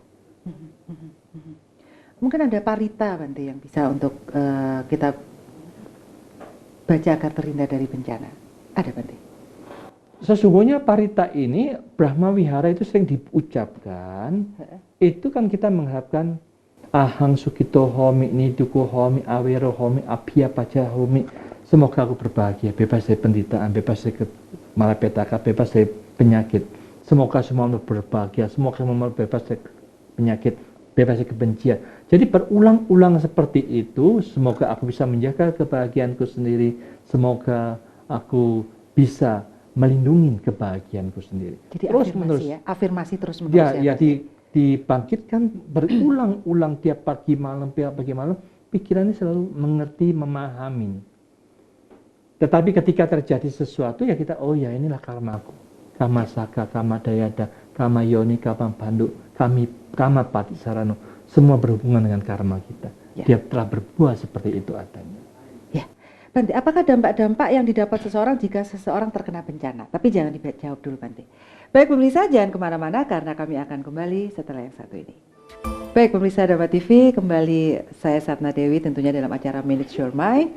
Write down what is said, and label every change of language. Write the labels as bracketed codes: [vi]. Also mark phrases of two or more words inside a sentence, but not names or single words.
[id] Mungkin ada parita, Bante, yang bisa untuk kita baca agar terhindar dari bencana. Ada, Bante? Sesungguhnya parita ini, Brahma Wihara itu sering diucapkan, itu kan kita mengharapkan [pi] ahang sukito homi, niduku homi, awero homi, abhiya paja homi. [id] Semoga aku berbahagia, bebas dari penderitaan, bebas dari malapetaka, bebas dari penyakit. Semoga semua berbahagia, semoga semua bebas dari penyakit, bebas dari kebencian. Jadi berulang-ulang seperti itu, semoga aku bisa menjaga kebahagiaanku sendiri, semoga aku bisa melindungi kebahagiaanku sendiri. Jadi terus afirmasi ya, afirmasi terus menerus ya, dibangkitkan berulang-ulang tiap pagi malam, pikirannya selalu mengerti, memahami. Tetapi ketika terjadi sesuatu ya kita, oh ya inilah karmaku. [pi] Kama saka, kama dayada, kama yoni, kama bandu, kama pati sarano. [id] Semua berhubungan dengan karma kita. Ya. Dia telah berbuah seperti itu adanya. Bante, apakah dampak-dampak yang didapat seseorang jika seseorang terkena bencana? Tapi jangan dijawab dulu, Bante. Baik pemirsa, jangan kemana-mana karena kami akan kembali setelah yang satu ini. Baik pemirsa Dharma TV, kembali saya Satna Dewi tentunya dalam acara Minutes Your Mind.